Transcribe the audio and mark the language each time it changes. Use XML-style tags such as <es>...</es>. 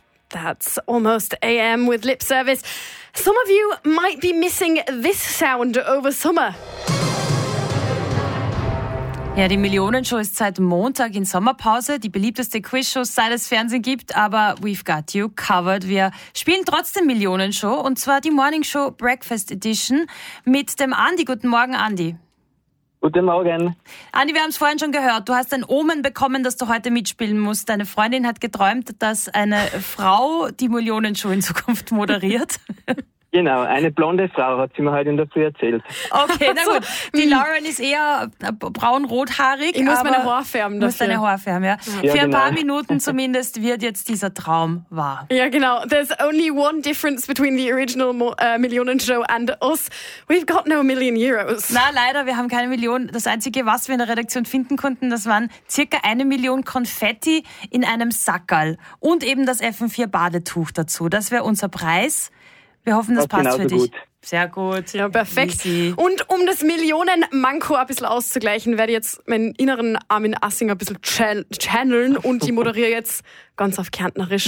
<en>That's almost AM with lip service. Some of you might be missing this sound over summer.</en> <de>Ja, die Millionenshow ist seit Montag in Sommerpause, die beliebteste Quizshow, seit es Fernsehen gibt, aber</de> <en>we've got you covered.</en> <de>Wir spielen trotzdem Millionenshow, und zwar die Morning Show Breakfast Edition mit dem Andi. Guten Morgen, Andi. Guten Morgen. Andi, wir haben es vorhin schon gehört, du hast ein Omen bekommen, dass du heute mitspielen musst. Deine Freundin hat geträumt, dass eine Frau die Millionenshow in Zukunft moderiert. Genau, eine blonde Frau hat sie mir heute in der Früh erzählt. Okay, na gut. Die Lauren ist eher braun-rothaarig. Ich muss meine Haare färben. Du musst deine Haare färben, ja. Für ein paar Minuten zumindest wird jetzt dieser Traum wahr. Ja, genau.</de> <en>There's only one difference between the original Millionen-Show and us. We've got no million euros.</en> <de>Na, leider, wir haben keine Million. Das Einzige, was wir in der Redaktion finden konnten, das waren circa 1 Million Konfetti in einem Sackerl und eben das FM4-Badetuch dazu. Das wäre unser Preis. Wir hoffen, das passt für dich. Gut. Sehr gut. Ja, perfekt. Easy. Und um das Millionen-Manko ein bisschen auszugleichen, werde ich jetzt meinen inneren Armin Assinger ein bisschen channeln und ich moderiere jetzt ganz auf Kärntnerisch.</de>